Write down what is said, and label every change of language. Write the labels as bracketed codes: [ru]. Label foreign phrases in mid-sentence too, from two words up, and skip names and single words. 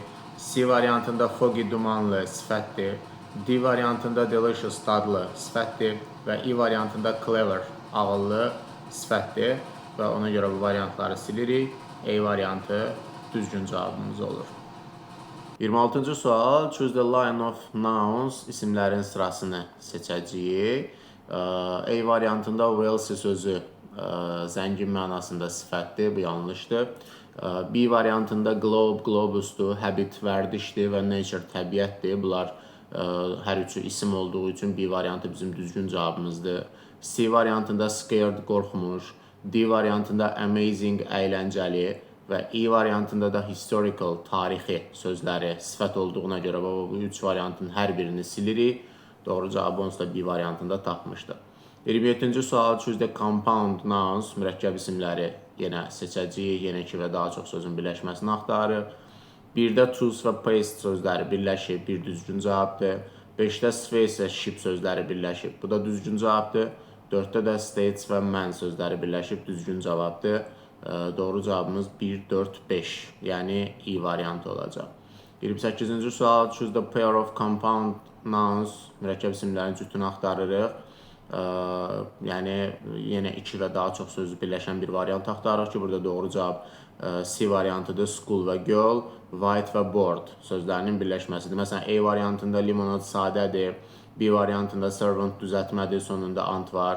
[az] C variantında foggy, dumanlı sifətdir. D variantında delicious, dadlı sifətdir. Və E variantında clever, ağıllı sifətdir. Və ona görə bu variantları silirik. A variantı düzgün cavabımız olur. 26-cı sual. [en] Choose the line of nouns, [az] isimlərin sırasını seçəcəyik. A variantında wealthy sözü zəngin mənasında sifətdir, bu yanlışdır. B variantında globe, globusdur, habit, vərdişdir və nature, təbiətdir. Bunlar hər üçü isim olduğu üçün B variantı bizim düzgün cavabımızdır. C variantında scared, qorxmuş. D variantında amazing, əyləncəli. Və E variantında da historical, tarixi sözləri sifət olduğuna görə bu üç variantın hər birini silirik. Doğru cavabı onsuz da B variantında tapmışdır. 27-ci sual. [en] Choose the compound nouns, [az] mürəkkəb isimləri yenə seçəcəyik. Yenə 2 və daha çox sözün birləşməsini axtarırıq. 1-də tools və paste sözləri birləşib, bir düzgün cavabdır. 5-də space və ship sözləri birləşib, bu da düzgün cavabdır. 4-də də states və man sözləri birləşib, düzgün cavabdır. Doğru cavabımız 1, 4, 5, yəni E variantı olacaq. 28-ci sual. [en] Choose the pair of compound nouns, [az] mürəkkəb isimlərin cütünü axtarırıq. Yəni yenə 2 və daha çox sözü birləşən bir variant axtarırıq ki, burada doğru cavab C variantıdır. School və girl, white və board sözlərinin birləşməsidir. Məsələn, A variantında limonad sadədir, B variantında servant düzəltmədir, sonunda ant var.